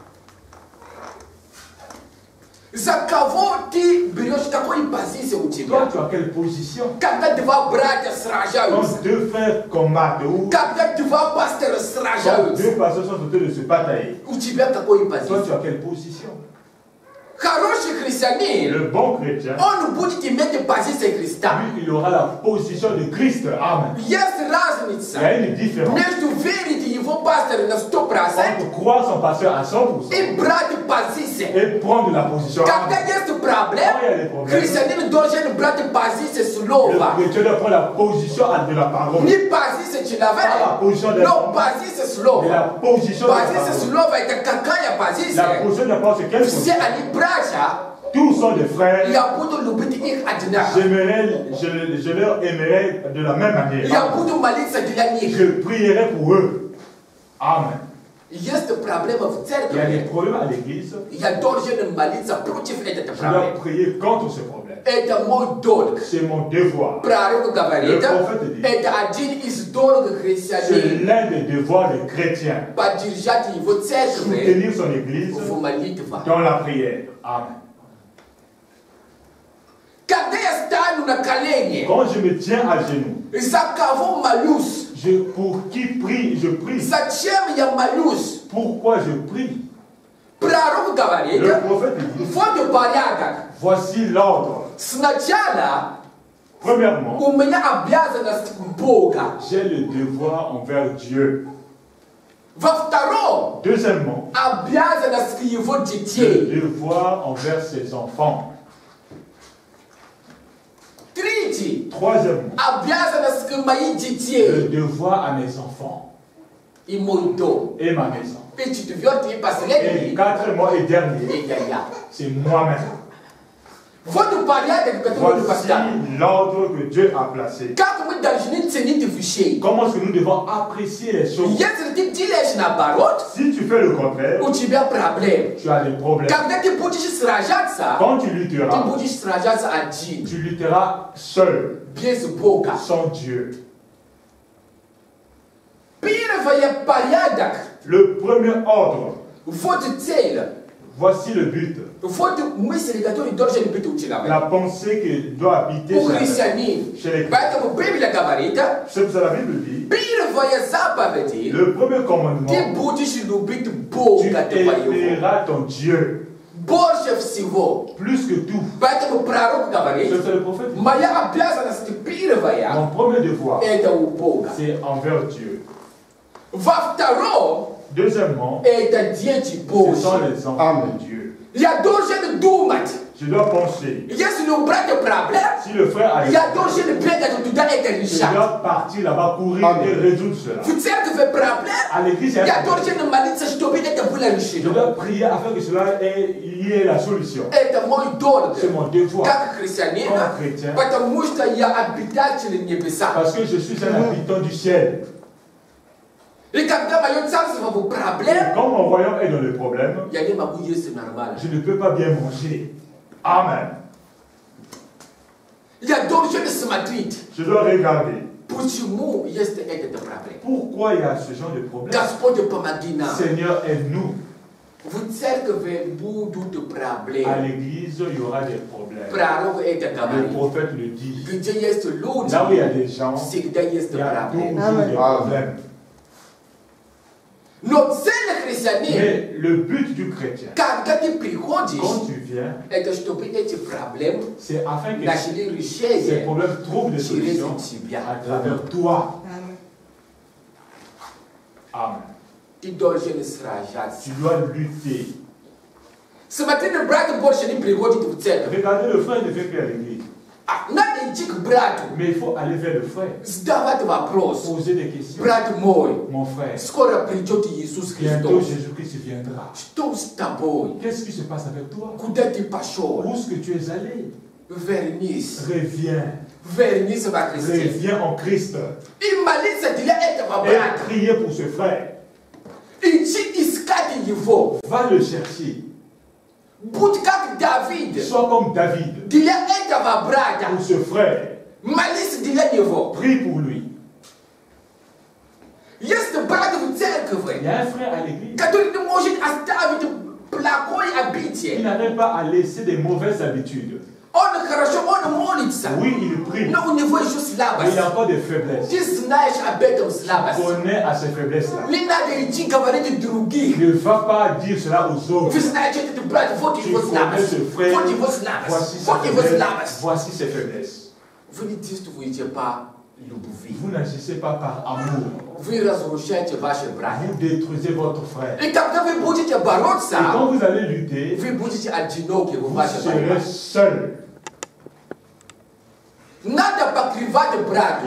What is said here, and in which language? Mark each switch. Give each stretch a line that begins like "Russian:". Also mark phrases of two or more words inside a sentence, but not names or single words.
French: Toi, tu as quelle position? Quand deux frères combattent, ou quand deux pasteurs sont en train de se batailler, toi, tu as quelle position?
Russian: Хороший христианин,
French: Le bon chrétien,
Russian: он будет иметь позицию Христа.
French: lui, il aura la position de Christ. Amen.
Russian: Есть
French: Il y
Russian: разница
French: a une différence
Russian: между верить его пастора на 100%
French: entre croire son pasteur à 100%
Russian: и брать позицию.
French: et prendre la position.
Russian: Когда Amen. есть проблема,
French: Quand il y a des problèmes,
Russian: христианин должен брать позицию
French: le
Russian: слова.
French: chrétien doit prendre la position de la parole.
Russian: Не позиция человека, но позиция
French: Mais
Russian: слова.
French: la position de la
Russian: Позиция
French: parole.
Russian: слова это какая
French: La
Russian: позиция?
French: position de la parole, c'est quelle
Russian: Все
French: position?
Russian: они братья,
French: Tous sont des frères.
Russian: я буду любить их одинаково.
French: Je leur aimerai de la même manière.
Russian: Я буду молиться для них.
French: Je prierai pour eux. Amen.
Russian: Есть проблема в
French: Il y a des
Russian: церкви.
French: problèmes à l'église.
Russian: Я должен молиться против этого
French: Je dois
Russian: проблемы.
French: prier contre ce problème.
Russian: Это мой долг.
French: C'est mon devoir.
Russian: Пророк говорит,
French: Le prophète dit,
Russian: это один из долгов
French: C'est
Russian: христианина.
French: l'un des devoirs des chrétiens.
Russian: Поддержать его церковь
French: Soutenir son église
Russian: в молитве.
French: dans la prière. Amen.
Russian: Когда я стану на колени,
French: Quand je me tiens à genoux,
Russian: за кого молюсь?
French: pour qui prie, je prie.
Russian: Зачем я молюсь?
French: Pourquoi je prie?
Russian: Пророк говорит,
French: Le prophète dit,
Russian: вот порядок.
French: voici l'ordre.
Russian: Сначала
French: Premièrement,
Russian: у меня обязанность Бога.
French: j'ai le devoir envers Dieu.
Russian: Во-втором,
French: Deuxièmement,
Russian: обязанность его
French: le
Russian: детей.
French: devoir envers ses enfants.
Russian: Третий,
French: Troisièmement,
Russian: обязанность к моим
French: le
Russian: детей
French: devoir à mes enfants
Russian: и мой дом.
French: et ma maison.
Russian: И четвертый и
French: Et
Russian: последний,
French: quatrièmement et dernier,
Russian: это я.
French: c'est moi-même.
Russian: Вот порядок, который мы
French: Voici
Russian: поставили.
French: l'ordre que Dieu a placé.
Russian: Как мы должны ценить вещей?
French: Comment est-ce que nous devons apprécier les choses?
Russian: Если ты делаешь наоборот,
French: Si tu fais le contraire,
Russian: у тебя проблемы.
French: tu as des problèmes.
Russian: Когда ты будешь сражаться,
French: Quand tu
Russian: ты
French: lutteras,
Russian: будешь сражаться один,
French: tu lutteras seul,
Russian: без Бога.
French: sans Dieu.
Russian: Первый порядок,
French: Le premier ordre,
Russian: вот цель,
French: voici le but.
Russian: вот мысль, которая должен быть у человека.
French: La pensée qui doit habiter
Russian: У
French: chez
Russian: христианин.
French: les chrétiens.
Russian: Поэтому Библия говорит,
French: C'est pour ça que la Bible dit,
Russian: первая заповедь,
French: le premier commandement,
Russian: ты будешь любить
French: tu
Russian: Бога твоего.
French: aimeras ton Dieu
Russian: Больше всего.
French: plus que tout.
Russian: Поэтому пророк говорит,
French: C'est le prophète.
Russian: моя обязанность первая,
French: Mon premier devoir,
Russian: это у Бога.
French: c'est envers Dieu.
Russian: Во-втором,
French: Deuxièmement,
Russian: это дети
French: ce sont
Russian: Божьи.
French: les enfants de Dieu.
Russian: Я должен думать,
French: Je dois penser,
Russian: если у брата проблем,
French: si le frère a des
Russian: я должен бегать туда это
French: je
Russian: решать.
French: dois partir là-bas, courir et résoudre cela.
Russian: В церкви проблем,
French: À l'église, il y a
Russian: я
French: un problème.
Russian: должен молиться, чтобы это было
French: Je
Russian: решено.
French: dois prier afin que cela y ait la solution.
Russian: Это мой долг,
French: C'est mon devoir.
Russian: как христианин, Как христиан. потому что я обитатель небеса.
French: Parce que je suis un habitant du ciel.
Russian: И когда мое царство в
French: Et
Russian: проблем,
French: quand mon royaume est dans le problème,
Russian: я не могу есть нормально.
French: je ne peux pas bien manger. Amen.
Russian: Я должен смотреть,
French: Je dois regarder.
Russian: почему есть эта проблема.
French: Pourquoi il y a ce genre de problème?
Russian: Господь, помоги нам.
French: Seigneur, aide-nous.
Russian: В церкви будут
French: À
Russian: проблемы.
French: l'église, il y aura des problèmes.
Russian: Пророк это
French: Le
Russian: говорит.
French: prophète le dit.
Russian: Где есть люди,
French: Là où il y a des gens,
Russian: всегда есть
French: il y a
Russian: проблемы.
French: toujours des problèmes.
Russian: Но цель христианина,
French: Mais le but du chrétien,
Russian: когда ты
French: quand
Russian: приходишь,
French: tu viens,
Russian: это чтобы эти проблемы
French: c'est afin que
Russian: нашли
French: ces
Russian: решение
French: problèmes trouvent des
Russian: через
French: solutions
Russian: тебя.
French: à travers toi. Amen.
Russian: Ты должен сражаться.
French: Tu dois lutter.
Russian: Смотри, брат больше не приходит в церковь.
French: Regardez, le frère ne fait plus à l'église.
Russian: Надо идти к брату,
French: Mais il faut aller vers le frère.
Russian: задавать вопрос.
French: Poser des questions.
Russian: Брат мой,
French: Mon frère,
Russian: скоро придет Иисус
French: bientôt
Russian: Христос.
French: Jésus-Christ viendra.
Russian: Что с тобой?
French: Qu'est-ce qui se passe avec toi?
Russian: Куда ты пошел?
French: Où est-ce que tu es allé?
Russian: Вернись.
French: Reviens.
Russian: Вернись во Христе.
French: Reviens en Christ.
Russian: И молиться для этого
French: Et
Russian: брата.
French: prier pour ce frère.
Russian: Иди искать его.
French: Va le chercher.
Russian: Будь как Давид.
French: Sois comme David.
Russian: Для этого брата.
French: Pour ce frère.
Russian: Молись для него.
French: Prie pour lui.
Russian: Есть брат в
French: Il
Russian: церкви,
French: y a un frère à l'église
Russian: который не может оставить плохой
French: qui
Russian: обычай.
French: n'arrive pas à laisser des mauvaises habitudes.
Russian: Он хорошо, он молится.
French: Oui, il prie.
Russian: Но у него еще слабость.
French: Mais il a encore des faiblesses.
Russian: Ты знаешь об этом слабость.
French: Il connaît à ces фaiblesses-là.
Russian: Не надо идти говорить других.
French: Il ne va pas dire cela aux autres.
Russian: Вы знаете, этот брат, вот
French: Tu
Russian: его
French: connais
Russian: слабость.
French: ce frère.
Russian: Вот его
French: Voici
Russian: слабость.
French: sa
Russian: Вот его
French: faiblesse.
Russian: слабость.
French: Voici ses faiblesses.
Russian: Вы не действуете по любви.
French: Vous n'agissez pas par amour.
Russian: Вы разрушаете ваши братья.
French: Vous détruisez votre frère.
Russian: И когда вы будете бороться,
French: Et quand vous allez lutter,
Russian: вы будете одиноки в
French: vous
Russian: вашей
French: serez
Russian: борьбе.
French: seul.
Russian: Надо покрывать брату.